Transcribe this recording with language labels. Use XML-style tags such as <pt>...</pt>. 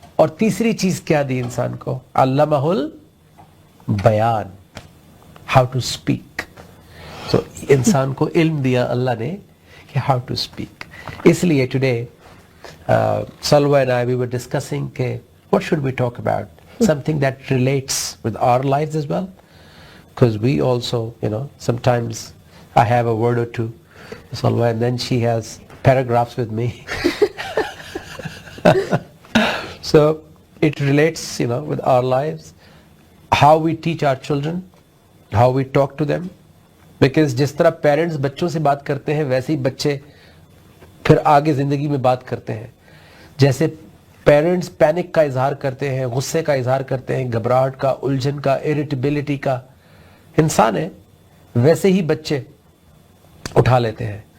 <ur>اور تیسری چیز کیا دی انسان کو؟ علمہ البیان,</ur> <en>how to speak.</en> <ur>تو انسان کو علم دیا اللہ نے کہ</ur> <en>how to speak.</en> <ur>اس لیے</ur> <en>today Salwa and I, we were discussing what should we talk about? Something that relates with our lives as well, because we also, sometimes I have a word or two, Salwa, and then she has paragraphs with me. So it relates, with our lives, how we teach our children, how we talk to them, because</en> <ur>جس طرح parents بچوں سے بات کرتے ہیں</ur> <en>ویسے ہی بچے پھر آگے زندگی میں بات کرتے ہیں.</en> <ur>جیسے پیرنٹس پینک کا اظہار کرتے ہیں, غصے کا اظہار کرتے ہیں, گھبراہٹ کا, الجھن کا, اریٹیبلٹی کا, انسان ہے, ویسے ہی بچے اٹھا لیتے ہیں.</ur>